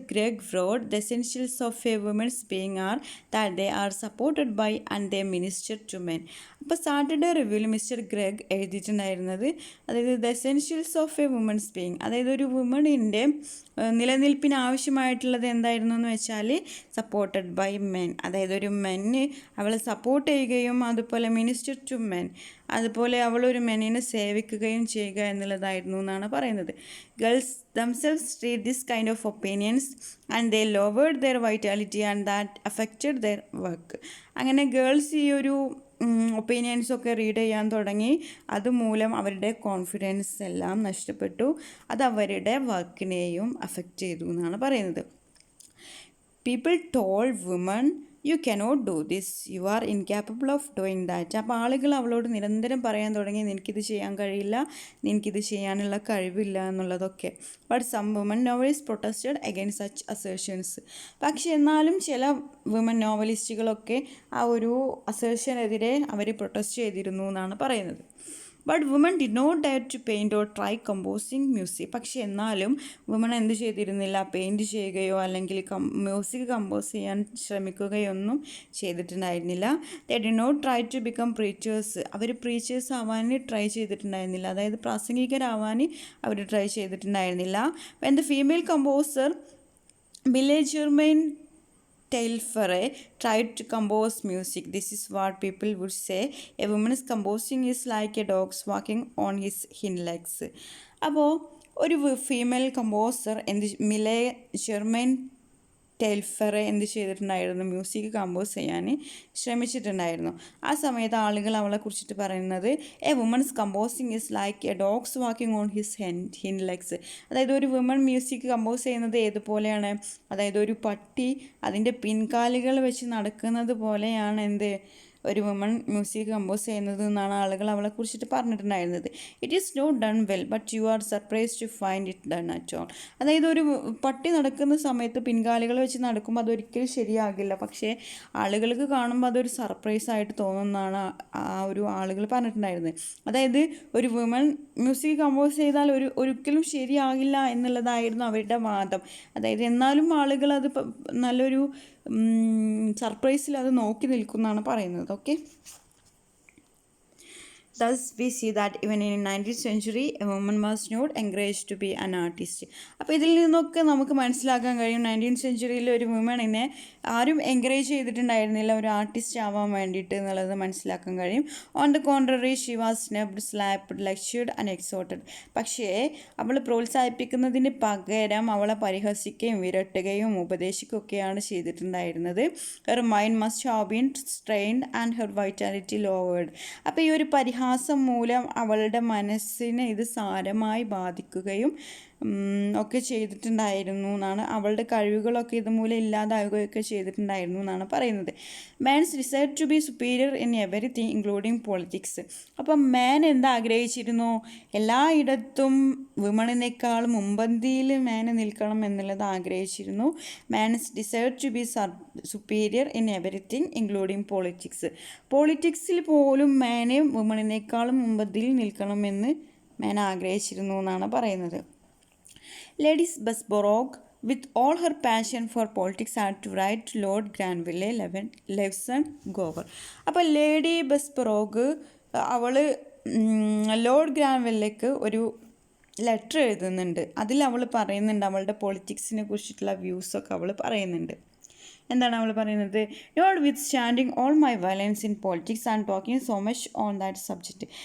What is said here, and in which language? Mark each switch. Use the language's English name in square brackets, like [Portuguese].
[English] Gregg wrote, "The essentials of a woman's being are that they are supported by and they minister to men." [Malayalam] അപ്പോൾ Saturday റിവ്യൂവിൽ mister Greg എഴുതിയിട്ടുണ്ടായിരുന്നത്, അതായത് [English] the essentials of a woman's being, [Malayalam] അതായത് ഒരു വുമണിൻ്റെ നിലനിൽപ്പിന് ആവശ്യമായിട്ടുള്ളത് എന്തായിരുന്നു എന്ന് വെച്ചാൽ [English] supported by men, [Malayalam] അതായത് ഒരു മെന്ന് അവളെ സപ്പോർട്ട് ചെയ്യുകയും അതുപോലെ [English] minister to men, [Malayalam] അതുപോലെ അവളൊരു മെന്നിനെ സേവിക്കുകയും ചെയ്യുക എന്നുള്ളതായിരുന്നു എന്നാണ് പറയുന്നത്. [English] Girls themselves read this kind of opinions and they lowered their vitality and that affected their work. [Malayalam] അങ്ങനെ ഗേൾസ് ഈ ഒരു ഒപ്പീനിയൻസൊക്കെ റീഡ് ചെയ്യാൻ തുടങ്ങി. അതുമൂലം അവരുടെ കോൺഫിഡൻസ് എല്ലാം നഷ്ടപ്പെട്ടു. അത് അവരുടെ വർക്കിനെയും അഫക്റ്റ് ചെയ്തു എന്നാണ് പറയുന്നത്. [English] People told women, "You cannot do this, you are incapable of doing that." [Malayalam] അപ്പോൾ ആളുകൾ അവളോട് നിരന്തരം പറയാൻ തുടങ്ങി, നിനക്കിത് ചെയ്യാൻ കഴിയില്ല, നിനക്കിത് ചെയ്യാനുള്ള കഴിവില്ല എന്നുള്ളതൊക്കെ. [English] But some woman novelist protested against such assertions. [Malayalam] പക്ഷെ എന്നാലും ചില വുമൻ നോവലിസ്റ്റുകളൊക്കെ ആ ഒരു അസേർഷനെതിരെ അവർ പ്രൊട്ടസ്റ്റ് ചെയ്തിരുന്നു എന്നാണ് പറയുന്നത്. [English] But woman did not dare to paint or try composing music. [Malayalam] പക്ഷെ എന്നാലും വുമൺ എന്ത് ചെയ്തിരുന്നില്ല, പെയിൻറ്റ് ചെയ്യുകയോ അല്ലെങ്കിൽ മ്യൂസിക് കമ്പോസ് ചെയ്യാൻ ശ്രമിക്കുകയോ ഒന്നും ചെയ്തിട്ടുണ്ടായിരുന്നില്ല. [English] They did not try to become preachers. [Malayalam] Our preachers ആവാൻ ട്രൈ ചെയ്തിട്ടുണ്ടായിരുന്നില്ല, അതായത് പ്രാസംഗികരാവാൻ അവർ try ചെയ്തിട്ടുണ്ടായിരുന്നില്ല. [English] When the female composer Mlle Germaine Taillefer tried to compose music, this is what people would say, a woman's composing is like a dog's walking on his hind legs. [Malayalam] അപ്പോൾ ഒരു female composer മിലെ Germain ടെയിൽഫർ എന്ത് ചെയ്തിട്ടുണ്ടായിരുന്നു, music compose ചെയ്യാൻ ശ്രമിച്ചിട്ടുണ്ടായിരുന്നു. ആ സമയത്ത് ആളുകൾ അവളെ കുറിച്ചിട്ട് പറയുന്നത്, [English] A woman's composing is like a dog's walking on his hind legs. [Malayalam] അതായത് ഒരു വുമൺ മ്യൂസിക് കമ്പോസ് ചെയ്യുന്നത് ഏതുപോലെയാണ്, അതായത് ഒരു പട്ടി അതിൻ്റെ പിൻകാലുകൾ വെച്ച് നടക്കുന്നത് പോലെയാണ് ഒരു വുമൺ മ്യൂസിക് കമ്പോസ് ചെയ്യുന്നത് എന്നാണ് ആളുകൾ അവളെ കുറിച്ചിട്ട് പറഞ്ഞിട്ടുണ്ടായിരുന്നത്. [English] It is not done well but you are surprise to find it done at all. [Malayalam] അതായത് ഒരു പട്ടി നടക്കുന്ന സമയത്ത് പിൻകാലുകൾ വെച്ച് നടക്കുമ്പോൾ അതൊരിക്കലും ശരിയാകില്ല, പക്ഷേ ആളുകൾക്ക് കാണുമ്പോൾ അതൊരു സർപ്രൈസ് ആയിട്ട് തോന്നുന്നതാണ് ആ ഒരു ആളുകൾ പറഞ്ഞിട്ടുണ്ടായിരുന്നത്. അതായത് ഒരു വുമൺ മ്യൂസിക് കമ്പോസ് ചെയ്താൽ ഒരിക്കലും ശരിയാകില്ല എന്നുള്ളതായിരുന്നു അവരുടെ വാദം. അതായത് എന്നാലും ആളുകൾ അത് നല്ലൊരു സർപ്രൈസിൽ അത് നോക്കി നിൽക്കുന്നതാണ് പറയുന്നത്. [English] Okay, thus we see that even in 19th century a woman was not encouraged to be an artist. [Malayalam] അപ്പോൾ ഇതിൽ നിന്നൊക്കെ നമുക്ക് മനസ്സിലാക്കാൻ കഴിയും 19th സെഞ്ച്വറിയിൽ ഒരു വുമണിനെ ആരും എൻകറേജ് ചെയ്തിട്ടുണ്ടായിരുന്നില്ല ഒരു ആർട്ടിസ്റ്റ് ആവാൻ വേണ്ടിയിട്ട് എന്നുള്ളത് മനസ്സിലാക്കാൻ കഴിയും. [English] On the contrary she was snubbed, slapped, lectured and exhorted. [Malayalam] പക്ഷേ അവൾ പ്രോത്സാഹിപ്പിക്കുന്നതിന് പകരം അവളെ പരിഹസിക്കുകയും വിരട്ടുകയും ഉപദേശിക്കുകയൊക്കെയാണ് ചെയ്തിട്ടുണ്ടായിരുന്നത്. [English] Her mind must have been strained and her vitality lowered. [Malayalam] അപ്പോൾ ഈ ഒരു പരിഹാസം മൂലം അവളുടെ മനസ്സിനെ ഇത് സാരമായി ബാധിക്കുകയും ഒക്കെ ചെയ്തിട്ടുണ്ടായിരുന്നു എന്നാണ്. അവളുടെ കഴിവുകളൊക്കെ ഇതുമൂലം ഇല്ലാതാവുകയൊക്കെ ചെയ്തിട്ടുണ്ടായിരുന്നു എന്നാണ് പറയുന്നത്. [English] Man's decide to be superior in everything including politics. [Malayalam] അപ്പം മാൻ എന്താ ആഗ്രഹിച്ചിരുന്നു? എല്ലായിടത്തും വിമണിനേക്കാൾ മുമ്പന്തിയിൽ മാൻ നിൽക്കണം എന്നുള്ളത് ആഗ്രഹിച്ചിരുന്നു. [English] Man's decide to be superior in everything including politics. [Malayalam] പൊളിറ്റിക്സിൽ പോലും മാനെ വിമണിനേക്കാളും മുമ്പന്തിയിൽ നിൽക്കണമെന്ന് മാൻ ആഗ്രഹിച്ചിരുന്നു എന്നാണ് പറയുന്നത്. [English] Lady Bessborough, with all her passion for politics, had to write to Lord Granville Levison Gower. [Malayalam] അപ്പോൾ ലേഡി ബെസ്ബറോഗ് അവൾ ലോർഡ് ഗ്രാൻവില്ലേക്ക് ഒരു ലെറ്റർ എഴുതുന്നുണ്ട്. അതിൽ അവൾ പറയുന്നുണ്ട് അവളുടെ പൊളിറ്റിക്സിനെ കുറിച്ചിട്ടുള്ള വ്യൂസൊക്കെ അവൾ പറയുന്നുണ്ട്. എന്താണ് അവൾ പറയുന്നത്? [English] Notwithstanding all my violence in politics and talking so much on that subject.